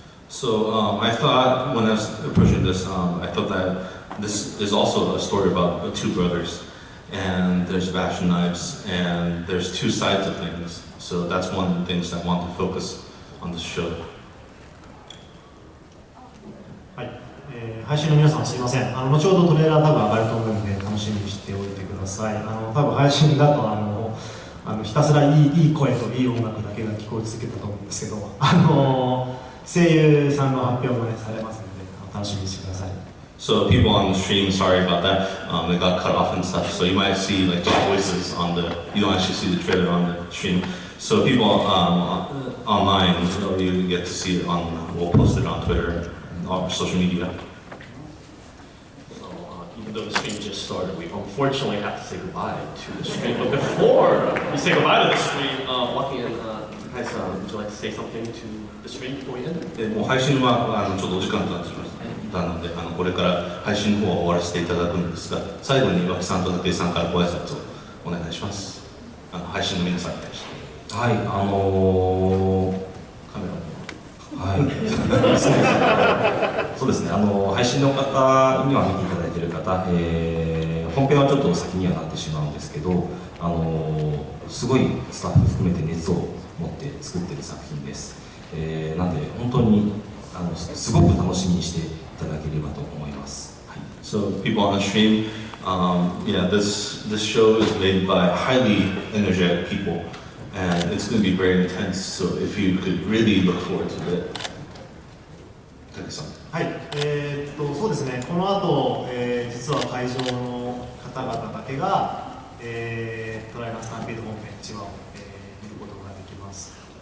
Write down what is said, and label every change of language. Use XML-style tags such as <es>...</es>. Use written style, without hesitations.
<en>So I thought when I was approaching this, I thought that this is also a story about 2 brothers, and there's bash and knives, and there's 2 sides of things. So that's one of the things that I want to focus on this show.</en> <ja>はい、配信の皆さんすいません。後ほどトレーラー多分上がると思うので楽しみにしておいてください。多分配信だとひたすらいい声といい音楽だけが聞こえ続けたと思うんですけど、声優さんの発表もねされますので楽しみにしてください。</ja> <en>So people on the stream, sorry about that. It got cut off and stuff. So you might see like just voices on the. You don't actually see the trailer on the stream. So people online, you get to see it on. We'll post it on Twitter and all social media. Even though the stream just started, we unfortunately have to say goodbye to the stream. But before we say goodbye to the stream, Joaquin, guys, would you like to say something to the stream before we end it?</en> <ja>でもう配信はちょっとお時間となってしまったので、これから配信の方は終わらせていただくんですが、最後に脇さんと武井さんからご挨拶をお願いします。配信の皆さんに対して。はい、カメラはいそうですね、配信の方には見ていただいている方、本編はちょっと先にはなってしまうんですけど、すごいスタッフ含めて熱を持って作っている作品です。なんで本当にすごく楽しみにしていただければと思います。はい、</ja> <en>So people on the stream, yeah, this show is made by highly energetic people, and it's going to be very intense. So if you could really look forward to it.</en> <ja>はい、そうですね。この後、実は会場の方々だけが、トライガンスタンペイド本編1話を、見ることができます。</ja>